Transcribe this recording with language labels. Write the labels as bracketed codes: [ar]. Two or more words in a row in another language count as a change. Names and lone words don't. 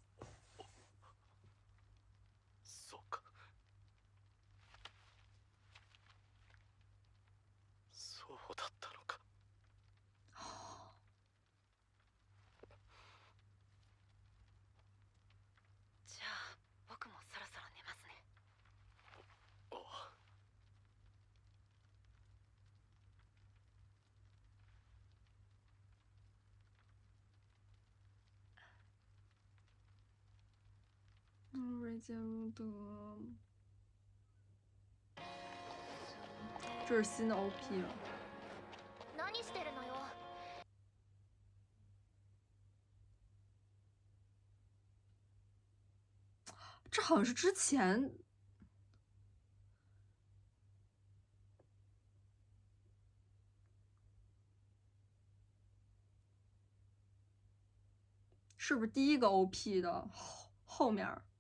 [ja] そうか。そうだったのか。じゃあ僕もそろそろ寝ますね。ああ。 [zh] 瑞杰鲁德，这是新的 OP 了。 [ja] 何してるのよ。 [zh] 这好像是之前。是不是第一个 OP 的后面？